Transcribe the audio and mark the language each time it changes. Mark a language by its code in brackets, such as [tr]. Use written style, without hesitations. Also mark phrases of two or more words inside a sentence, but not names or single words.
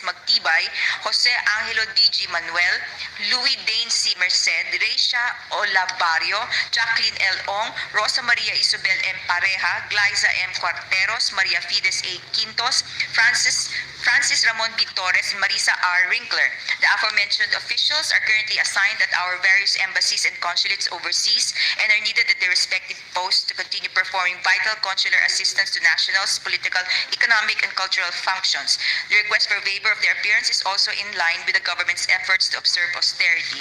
[en] Magtibay, Jose Angelo D. G. Manuel, Louis Dane C. Merced, Reisha Olabario, Jacqueline L. Ong, Rosa Maria Isabel M. Pareja, Glyza M. Cuarteros, Maria Fides A. Quintos, Francis Ramon B. Torres, Marisa R. Winkler. The aforementioned officials are currently assigned at our various embassies and consulates overseas and are needed at their respective posts to continue performing vital consular assistance to nationals, political, economic, and cultural functions. The request for waiver of their appearance is also in line with the government's efforts to observe austerity.